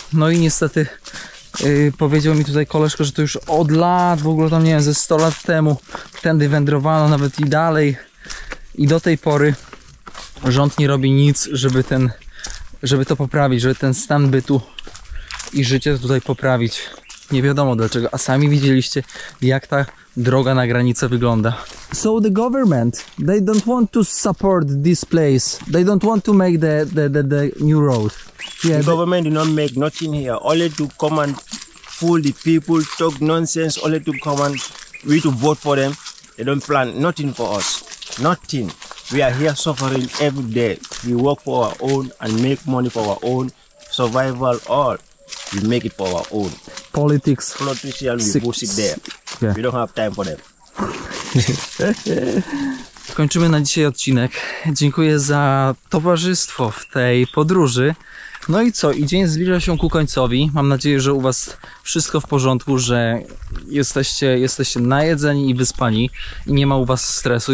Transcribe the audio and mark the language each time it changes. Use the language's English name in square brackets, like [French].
[Polish] No i niestety powiedział mi tutaj koleżka, że to już od lat, w ogóle tam nie wiem, ze 100 lat temu tędy wędrowano, nawet i dalej. I do tej pory rząd nie robi nic, żeby to poprawić, żeby ten stan bytu i życie tutaj poprawić. Nie wiadomo dlaczego, a sami widzieliście, jak ta droga na granicę wygląda. [English] So the government, they don't want to support this place. They don't want to make the new road. The government did not make nothing here, only to come and fool the people, talk nonsense, only to come and we to vote for them. They don't plan nothing for us, nothing. We are here suffering every day. We work for our own and make money for our own, survival all. We make it for our own. Politicians, we push it there. Yeah. We don't have time for them. [Polish] Kończymy na dzisiaj odcinek. Dziękuję za towarzystwo w tej podróży. No i co? I dzień zbliża się ku końcowi. Mam nadzieję, że u was wszystko w porządku, że jesteście najedzeni i wyspani i nie ma u was stresu.